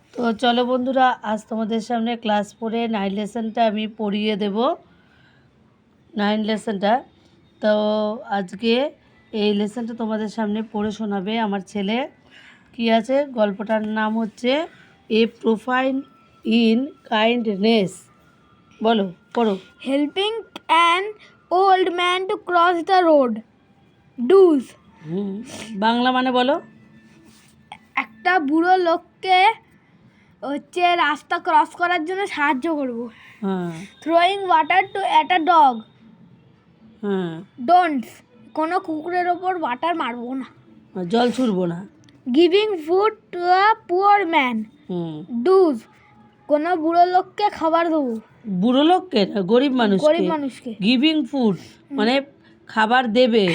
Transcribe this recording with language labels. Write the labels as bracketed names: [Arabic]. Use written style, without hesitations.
[Bangla] তো চলো বন্ধুরা, আজ তোমাদের সামনে ক্লাস 4 9 লেসনটা আমি পড়িয়ে দেব। 9 লেসনটা তো আজকে এই লেসনটা তোমাদের সামনে পড়ে শোনাবে আমার ছেলে। কি আছে, গল্পটার নাম হচ্ছে এ প্রোফাইল ইন কাইন্ডনেস। বলো, পড়ো। [English] Helping an old man to cross the road. Do's. [Bangla] Bangla মানে বলো। একটা বুড়ো লোককে রাস্তা ক্রস করার জন্য সাহায্য করব। হ্যাঁ [English] Throwing water to at a dog. [Bangla] হ্যাঁ [English] Don'ts. [Bangla] কোনো কুকুরের ওপর ওয়াটার মারবো না। জল ছুড়বো না। [English] Giving food to a poor man. [Bangla] Do's. কোনো বুড়ো লোককে খাবার দেবো। বুড়ো লোককে না, গরিব মানুষকে। গিভিং ফুড মানে খাবার দেবে।